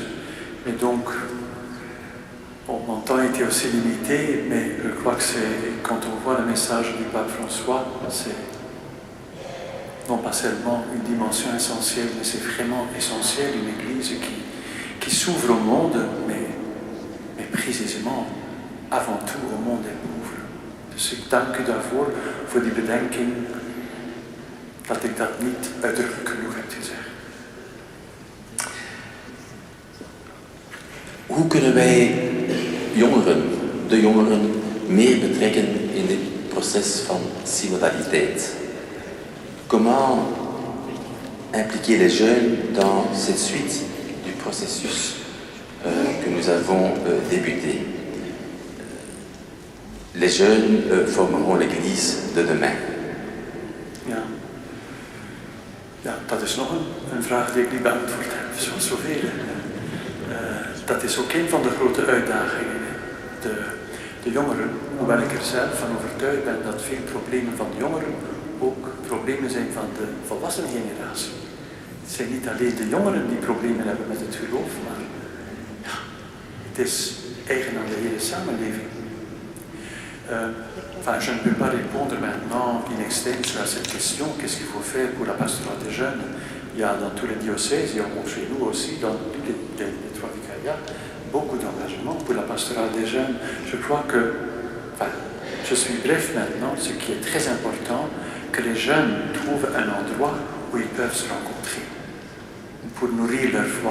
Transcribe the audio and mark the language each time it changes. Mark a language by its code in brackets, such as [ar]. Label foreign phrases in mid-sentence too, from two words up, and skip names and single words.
[fr] Et donc, bon, mon temps était aussi limité, mais je crois que quand on voit le message du pape François, c'est non pas seulement une dimension essentielle, mais c'est vraiment essentiel, une église qui s'ouvre au monde, mais précisément, avant tout, au monde des pauvres. [nl] Dus ik dank u daarvoor, voor die bedenking, dat ik dat niet uitdrukkelijk genoeg heb gezegd. Hoe kunnen wij de jongeren, meer betrekken in dit proces van synodaliteit? [fr] Comment impliquer les jeunes dans cette suite du processus que nous avons débuté? Les jeunes formeront l'Église de demain. [nl] Ja, dat is nog een vraag die ik niet beantwoord heb, zoals zoveel. Dat is ook een van de grote uitdagingen. De jongeren, hoewel ik er zelf van overtuigd ben dat veel problemen van de jongeren ook problemen zijn van de volwassen generatie. Het zijn niet alleen de jongeren die problemen hebben met het geloof, maar ja, het is eigen aan de hele samenleving. [fr] Enfin, je ne peux pas répondre maintenant [la] in extenso [fr] à cette question, qu'est-ce qu'il faut faire pour la pastorale des jeunes. Il y a dans tous les diocèses, il y a chez nous aussi, dans tous les 3 vicariats, beaucoup d'engagement pour la pastorale des jeunes. Je crois que, enfin, je suis bref maintenant, ce qui est très important, que les jeunes trouvent un endroit où ils peuvent se rencontrer, pour nourrir leur foi.